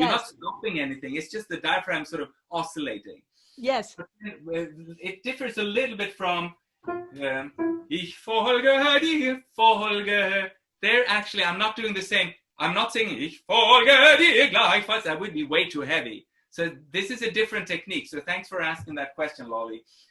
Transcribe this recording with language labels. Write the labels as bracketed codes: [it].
[en] You're not stopping anything. It's just the diaphragm sort of oscillating. Yes. It differs a little bit from [de] ich folge, dir folge. [en] There, actually, I'm not doing the same. I'm not saying [de] ich folge dir gleichfalls. [en] That would be way too heavy. So this is a different technique. So thanks for asking that question, Lolly.